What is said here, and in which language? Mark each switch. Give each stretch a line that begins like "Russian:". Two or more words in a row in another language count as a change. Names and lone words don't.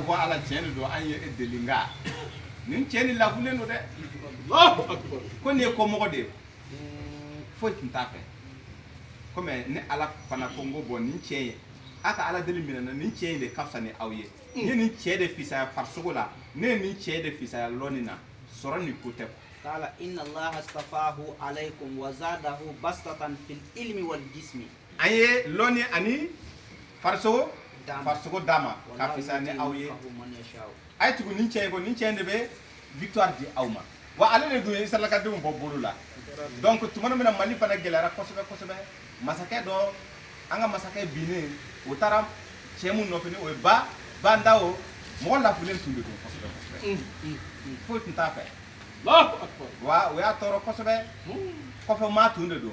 Bambara: ko ala tiɲɛ de don an ye e deli nka nin cɛ nin lafulen don dɛ ko nin ye kɔmɔgɔ de ye foyi tun t'a fɛ komi ni ala fana ko n ko bɔn nin cɛ ye a ka ala deli minɛ na nin cɛ in de ka fisa ni aw ye n ye nin cɛ de fisaya farisogo la ne ye nin cɛ de fisaya lɔnni na sɔrɔ nin ko tɛ
Arabic: قال إن الله اصطفاه عليكم وزاده بسطة في العلم والجسم. أيه لوني أني فرسو
Bambara: dama ka fisa ni aw ye ay tugu nin cɛ de bɛ victoire di aw ma wa ale de dun ye Israël ka denw bɔ bolo la donc tuma min na Mali fana gɛlɛyara kosɛbɛ masakɛ dɔ an ka masakɛ binnen o taara cɛ mun nɔfɛ ni o ye banda o mɔgɔ lafulen tun de don kosɛbɛ foyi tun t'a fɛ wa o y'a tɔɔrɔ kosɛbɛ kɔfɛ maa tun de don